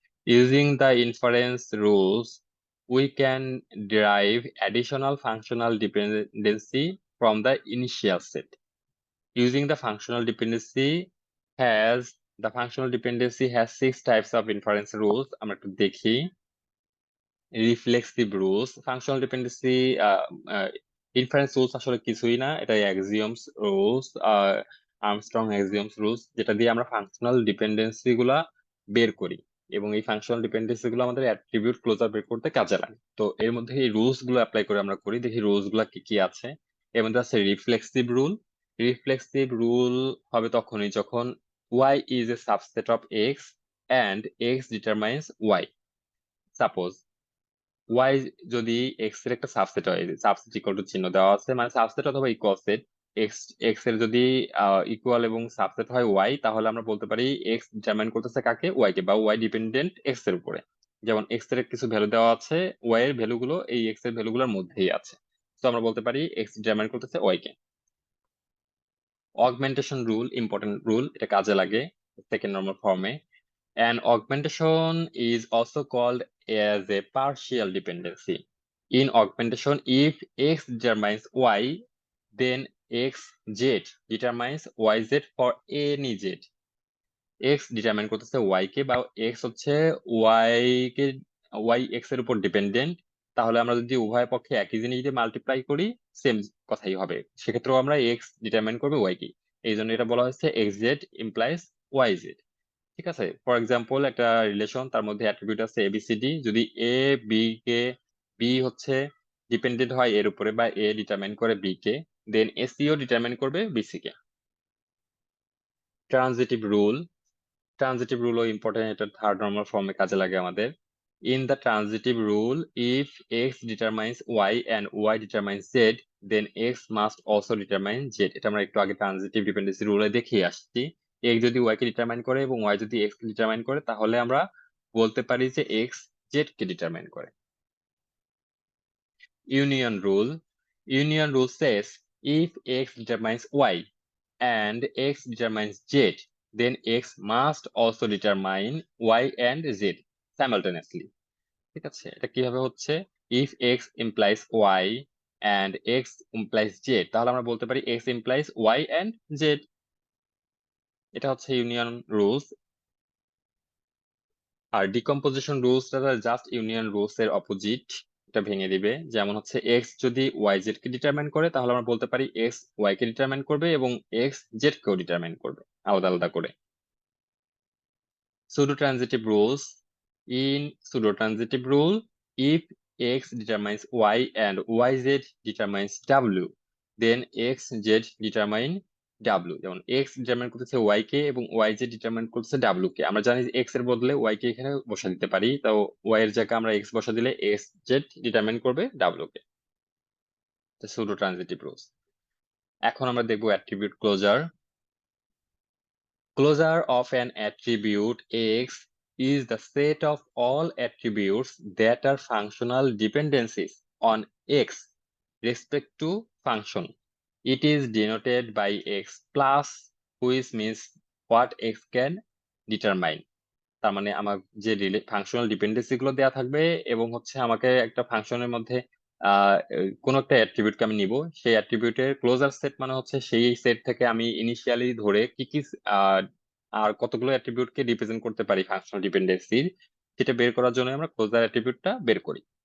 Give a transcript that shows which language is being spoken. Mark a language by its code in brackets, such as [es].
[en] Using the inference rules, we can derive additional functional dependency from the initial set. Using the functional dependency the functional dependency has 6 types of inference rules. [bn] আমরা একটু দেখি। Reflexive rules, functional dependency, inference rules আসলে কিছুই না, এটা এক্সিওমস rules, Armstrong এক্সিওমস rules, যেটা দিয়ে আমরা ফাংশনাল ডিপেন্ডেন্সি গুলা বের করি, এবং এই ফাংশনাল ডিপেন্ডেন্সি গুলো আমাদের অ্যাট্রিবিউট ক্লোজার বের করতে কাজে লাগে। তো এর মধ্যে এই রুলস গুলো অ্যাপ্লাই করে আমরা করি, দেখি রুলস গুলা কি কি আছে। এর মধ্যে আছে রিফ্লেক্সিভ রুল। রিফ্লেক্সিভ রুল হবে তখনই যখন [en] y is a subset of x and x determines y. [bn] Suppose Y যদি এক্স এর একটা সাবসেট হয়, সাবসেট ইকুয়াল টু চিহ্ন দেওয়া আছে, মানে সাবসেট অথবা ইকুয়াল সেট, এক্স এক্স এর যদি ইকুয়াল এবং সাবসেট হয় ওয়াই, তাহলে আমরা বলতে পারি এক্স ডিটারমাইন করতেছে কাকে, ওয়াই কে, বা ওয়াই ডিপেন্ডেন্ট এক্স এর উপরে। যেমন এক্স এর কিছু ভ্যালু দেওয়া আছে, ওয়াই এর ভ্যালু গুলো এই এক্স এর ভ্যালু গুলোর মধ্যেই আছে, তো আমরা বলতে পারি এক্স ডিটারমাইন করতেছে ওয়াই কে। অগমেন্টেশন রুল, ইম্পর্টেন্ট রুল, এটা কাজে লাগে সেকেন্ড নরমাল ফর্মে। [en] An augmentation is also called as a partial dependency. In augmentation, if x determines y, then x z determines y z for any z। [bn] X determine করতেছে Y কে, বা x হচ্ছে Y কে, Y x এর উপর dependent. তাহলে আমরা যদি উভয় পক্ষে একই জিনিস দিয়ে মাল্টিপ্লাই করি, সেম কথাই হবে। সেক্ষেত্রেও আমরা এক্স ডিটারমাইন করবে ওয়াই কে। এই জন্য এটা বলা হচ্ছে x Z implies Y Z. ঠিক আছে, ফর এক্সাম্পল একটা রিলেশন, তার মধ্যে অ্যাট্রিবিউট আছে এবিসিডি। যদি এ বি কে, বি হচ্ছে ডিপেন্ডেন্ট হয় এর উপরে, বা এ ডিটারমাইন করে বি কে, দেন এসিও ডিটারমাইন করবে বিসি কে। ট্রানজিটিভ রুল, ট্রানজিটিভ রুলও ইম্পর্টেন্ট, এটা থার্ড নর্মাল ফর্মে কাজে লাগে আমাদের। [en] In the transitive rule, if x determines y and y determines z, then x must also determine z. [bn] এটা আমরা একটু আগে ট্রানজিটিভ ডিপেন্ডেন্সি রুলে দেখিয়ে আসছি। এক্স যদি ওয়াই কে ডিটারমাইন করে এবং ওয়াই যদি এক্স কে ডিটারমাইন করে, তাহলে আমরা বলতে পারি যে এক্স জেড কে ডিটারমাইন করে। [en] Union rule, union rule says if x determines y and x determines z, then x must also determine y and z simultaneously। [bn] ঠিক আছে, এটা কিভাবে হচ্ছে, [en] if x implies y and x implies z, [bn] তাহলে আমরা বলতে পারি [en] x implies y and z। [bn] এটা হচ্ছে ইউনিয়ন রুলস। আর ডিকম্পোজিশন রুলসটা জাস্ট ইউনিয়ন রুলস এর অপোজিট, এটা ভেঙে দিবে। যেমন হচ্ছে এক্স যদি ওয়াই জেড কে ডিটারমাইন করে, তাহলে আমরা বলতে পারি এক্স ওয়াই কে ডিটারমাইন করবে এবং এক্স জেড কেও ডিটারমাইন করবে আলাদা আলাদা করে। [en] Pseudo-transitive rules. In pseudo-transitive rule, if x determines y and yz determines w, then xz determine w। [bn] যেমন x ডিটারমাইন করতেছে y কে এবং yz ডিটারমাইন করতেছে w কে। আমরা জানি যে x এর বদলে y কে এখানে বসা দিতে পারি, তো y এর জায়গায় আমরা x বসা দিলে xz ডিটারমাইন করবে w কে। pseudo-transitive rules। এখন আমরা দেখবো attribute closure. [en] Closure of an attribute X is the set of all attributes that are functional dependencies on X respect to function. It is denoted by X plus, which means what X can determine। [bn] তার মানে আমার যে functional dependency গুলো দেওয়া থাকবে, এবং হচ্ছে আমাকে একটা ফাংশনের মধ্যে কোন একটা অ্যাট্রিবিউটকে আমি নিব, সেই অ্যাট্রিবিউটের ক্লোজার সেট মানে হচ্ছে সেই সেট থেকে আমি ইনিশিয়ালি ধরে কি কি আহ, আর কতগুলো অ্যাট্রিবিউটকে রিপ্রেজেন্ট করতে পারি ফাংশনাল ডিপেন্ডেন্সির, সেটা বের করার জন্য আমরা ক্লোজার অ্যাট্রিবিউটটা বের করি।